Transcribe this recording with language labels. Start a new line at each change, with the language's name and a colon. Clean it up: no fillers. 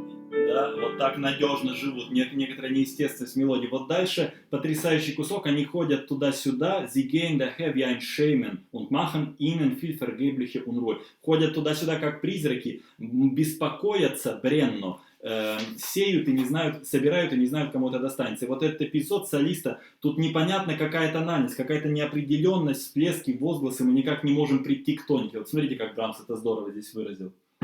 Russian: Да, вот так надежно живут, некоторая неестественность мелодии. Вот дальше потрясающий кусок, они ходят туда-сюда,
German: sie gehen daher wie ein Schemen und machen ihnen viel vergebliche Unruhe.
Russian: Ходят туда-сюда, как призраки, беспокоятся бренно, сеют и не знают, собирают и не знают, кому это достанется. И вот этот эпизод солиста, тут непонятно какая тональность, какая-то неопределенность, всплески, возгласы, мы никак не можем прийти к тонике. Вот смотрите, как Брамс это здорово здесь выразил.